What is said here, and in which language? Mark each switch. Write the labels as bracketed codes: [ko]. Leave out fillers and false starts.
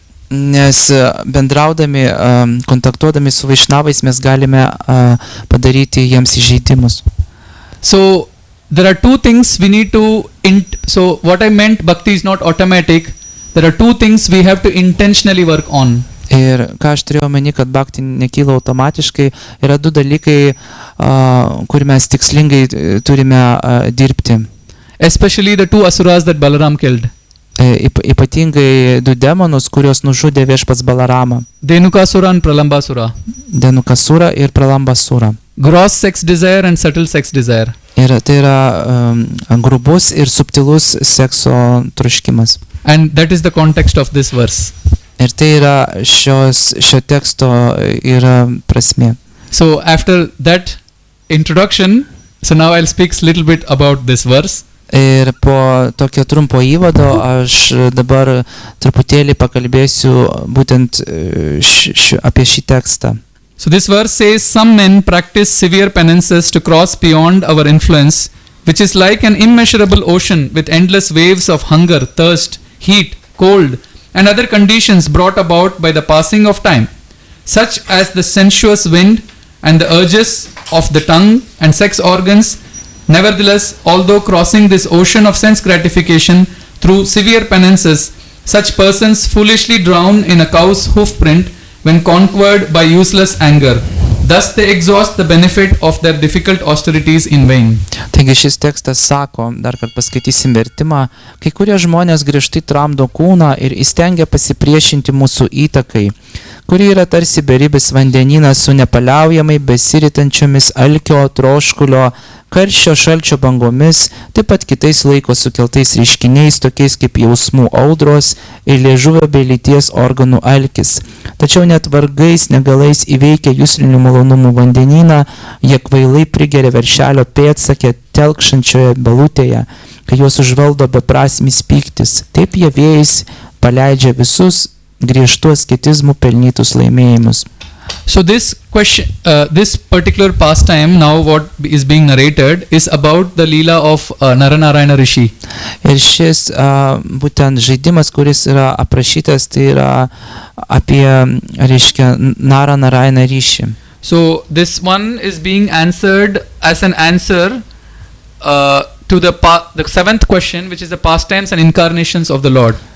[lt] Nes bendraudami, kontaktuodami su Vaišnavais mes galime padaryti jiems įžeidimus. [en] So there are two things we need to, so what I meant, bhakti is not automatic. There are two things we have to intentionally work on. [lt] Ir ką aš turėjau omeny, kad bhakti nekyla automatiškai, yra du dalykai, kur mes tikslingai turime dirbti. [en] Especially the two asuras that Balaram killed. [lt] Ypatingai du demonus, kurios nužudė viešpats Balaramą. [en] Dhenukasura and Pralambasura. [lt] Dhenukasura ir Pralambasura. [en] Gross sex desire and subtle sex desire. [lt] Ir tai yra grubus ir subtilus sekso troškimas. [en] And that is the context of this verse. [lt] Ir tai yra šio teksto yra prasmė. [en] So after that introduction, so now I'll speak a little bit about this verse. [lt] Ir po tokio trumpo įvado aš dabar truputėlį pakalbėsiu būtent apie šį tekstą. [en] So this verse says, some men practice severe penances to cross beyond our influence, which is like an immeasurable ocean with endless waves of hunger, thirst, heat, cold, and other conditions brought about by the passing of time, such as the sensuous wind and the urges of the tongue and sex organs. Nevertheless, although crossing this ocean of sense gratification through severe penances, such persons foolishly drown in a cow's hoof print when conquered by useless anger. Thus they exhaust the benefit of their difficult austerities in vain. [lt] Taigi šis tekstas sako, dar kad paskaitysim vertimą, kai kurie žmonės griežtai tramdo kūną ir įstengia pasipriešinti mūsų įtakai, kuri yra tarsi beribis vandenynas su nepaliaujamai besiritančiomis alkio, troškulio, karščio šalčio bangomis, taip pat kitais laiko sukeltais reiškiniais, tokiais kaip jausmų audros ir liežuvio bei lyties organų alkis. Tačiau net vargais negalais įveikia juslinių malonumų vandenyną, jie kvailai prigeria veršelio pėdsakę telkšančioje balutėje, kai juos užvaldo beprasmis pyktis. Taip jie vėjais paleidžia visus griežtų asketizmų pelnytus laimėjimus. [en] So this question, this particular pastime, now what is being narrated, is about the Leela of Naranarayana Rishi. [lt] Ir šis būtent žaidimas, kuris yra aprašytas, tai yra apie, reiškia, Naranarayana Rishi. [en] So this one is being answered as an answer to the seventh question, which is the pastimes and incarnations of the Lord.